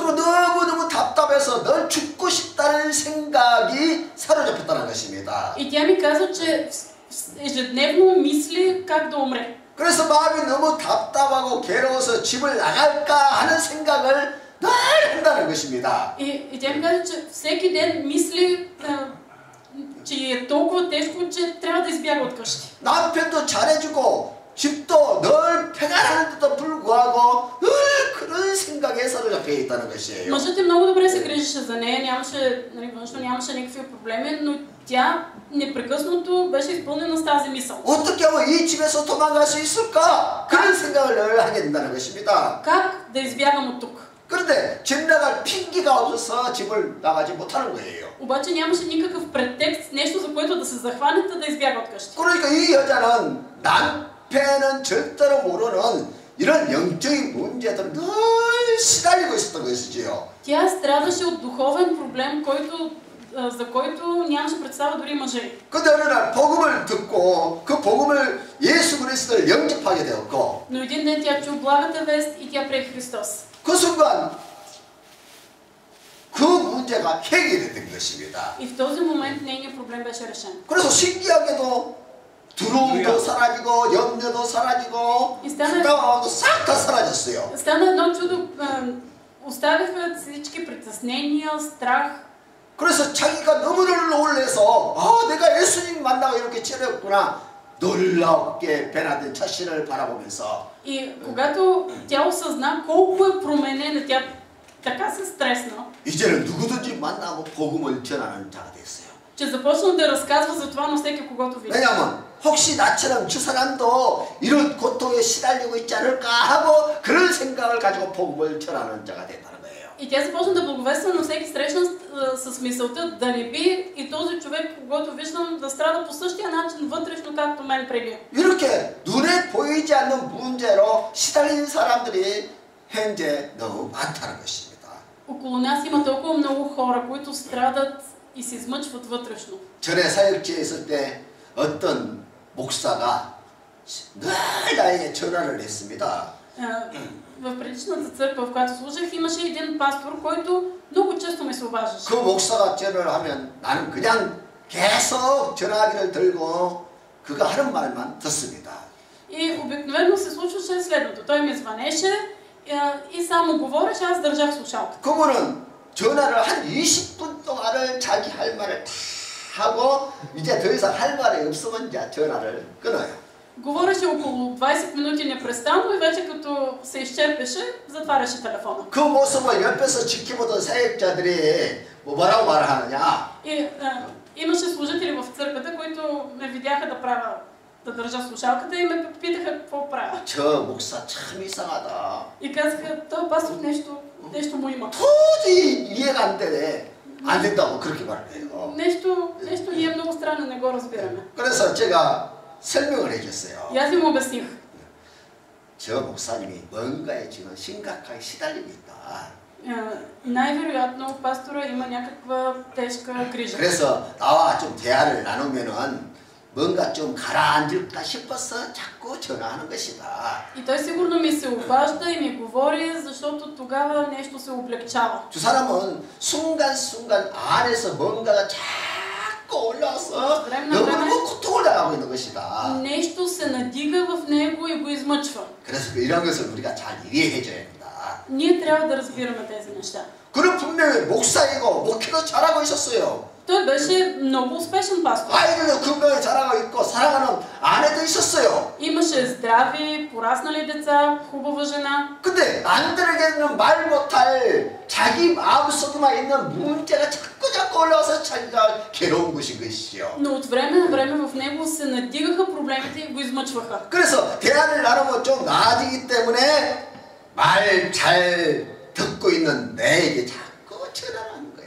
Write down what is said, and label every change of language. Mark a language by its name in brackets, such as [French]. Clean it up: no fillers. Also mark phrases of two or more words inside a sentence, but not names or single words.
[Korean] 그리고 너무너무 답답해서 늘 죽고 싶다는 생각이 사로잡혔다는 것입니다. [Bulgarian] И тя ми каза, че ежедневно мисли как да умре. [Korean] 그래서 마음이 너무 답답하고 괴로워서 집을 나갈까 하는 생각을 늘 한다는 것입니다. [Bulgarian] И тя ми каза, че всеки ден мисли, че е толкова тежко, че трябва да избяга от къщи. [Korean] 남편도 잘해주고 집도 늘 평안한데도 불구하고 늘 그런 생각에 사로잡혀 있다는 것이에요. [Bulgarian] Мъжът много добре се грижеше за нея, нямаше, външно нямаше никакви проблеми, но тя непрекъснато беше изпълнена с тази мисъл. [Korean] 어떻게 하면 이 집에서 도망갈 수 있을까? 그런 생각을 늘 하게 된다는 것입니다. [Bulgarian] Как да избягам от тук? [Korean] 그런데 집 나갈 핑계가 없어서 집을 나가지 못하는 거예요. [Bulgarian] Обаче нямаше никакъв претекст, нещо за което да се захванете да избяга от къщи. [Korean] 그러니까 이 여자는 남편은 절대로 모르는 이런 영적인 문제들을 늘 시달리고 있었던 것이지요. [Bulgarian] Тя страдаше от духовен проблем, за който нямаше представа дори мъже. [Korean] 근데 어느 날 복음을 듣고 그 복음을 예수 그리스도를 영접하게 되었고 [Bulgarian] Но един ден тя чу благата вест и тя прие Христос. [Korean] 그 순간 그 문제가 해결됐던 것입니다. [Bulgarian] И в този момент нейният проблем беше решен. [Korean] 그래서 신기하게도 두려움도 사라지고 염려도 사라지고 부담도 싹 다 사라졌어요. [Bulgarian] Стана едно чудо, оставиха всички притеснения, страх. [Korean] 그래서 자기가 너무나 놀라서 내가 예수님 만나고 이렇게 치료했구나 놀랍게 변화된 자신을 바라보면서 [Bulgarian] И когато тя осъзна колко е променена, тя така се стресна, [Korean] 이제는 누구든지 만나고 복음을 전하는 자가 됐어요. [Bulgarian] че започна да разказва за това на всеки, когото види. [Korean] 왜냐하면 혹시 나처럼 저 사람도 이런 고통에 시달리고 있지 않을까 하고 그런 생각을 가지고 복음을 전하는 자가 됐다는 거예요. [Bulgarian] И тя започна да благовества на всеки срещан с мисълта да не би и този човек, когато виждам, да страда по същия начин вътрешно, както мен преди. [Korean] 이렇게 눈에 보이지 않는 문제로 시달린 사람들이 현재 너무 많다는 것입니다. [Bulgarian] Около нас има толкова много хора, които страдат и се измъчват вътрешно. [Korean] 전에 사역지에 있을 때 어떤 목사가 늘 나에게 전화를 했습니다. [Bulgarian] В предишната църква, в която служих, имаше един пастор, който много често ме се обаждаше. [Korean] 그 목사가 전화를 하면 나는 그냥 계속 전화기를 들고 그가 하는 말만 듣습니다. [Bulgarian] И обикновено се случваше следното. Той ми звънеше и само говореше, аз държах слушалката. [Korean] 그분은 전화를 한 20분 동안을 자기 할 말을 다 하고 이제 더 이상 할 말이 없으면 이제 전화를 끊어요. [Bulgarian] Говореше около 20 минути непрестанно и вече като се изчерпеше, затваряше телефона. [Korean] 그 모습을 옆에서 지켜보던 사역자들이 뭐라고 말하느냐? [Bulgarian] И имаше служители в църквата, които ме видяха да държа слушалката и ме питаха какво правя. [Korean] 저 목사 참 이상하다. [Bulgarian] И казаха, този пастор нещо му има. [Korean] 도저히 이해가 안 되네. 안 된다고 그렇게 말해요. [Bulgarian] Нещо ни е много странно, не го разбираме. [Korean] 그래서 제가 설명을 해줬어요. [Bulgarian] И аз им обясних. [Korean] 저 목사님이 뭔가에 지금 심각하게 시달리고 있다. [Bulgarian] Най-вероятно пастора има някаква тежка грижа. [Korean] 그래서 나와 좀 대화를 나누면은 뭔가 좀 가라앉을까 싶어서 자꾸 전화하는 것이다. [Bulgarian] И той сигурно ми се обажда и ми говори, защото тогава нещо се облегчава. [Korean] 두 사람은 순간순간 안에서 뭔가가 자꾸 올라와서 너무 고통을 당하고 있는 것이다. [Bulgarian] Нещо се надига в него и го измъчва. [Korean] 그래서 이런 것을 우리가 잘 이해해줘야 된다. [Bulgarian] Ние трябва да разбираме тези неща. [Korean] 그는 분명히 목사이고 목회도 잘하고 있었어요. [Bulgarian] Той беше много успешен пастор. [Korean] 아이들도 건강히 자라고 있고 사랑하는 아내도 있었어요. [Bulgarian] Имаше здрави, пораснали деца, хубава жена. [Korean] 근데 남들에게는 말 못할 자기 마음속에만 있는 문제가 자꾸 올라와서 자기가 괴로운 것인 것이죠. [Bulgarian] Но от време на време в него се надигаха проблемите и го измъчваха. [Korean] 그래서 대화를 나누면 좀 나아지기 때문에 말 잘 듣고 있는 내에게 자꾸 전화하는 거예요.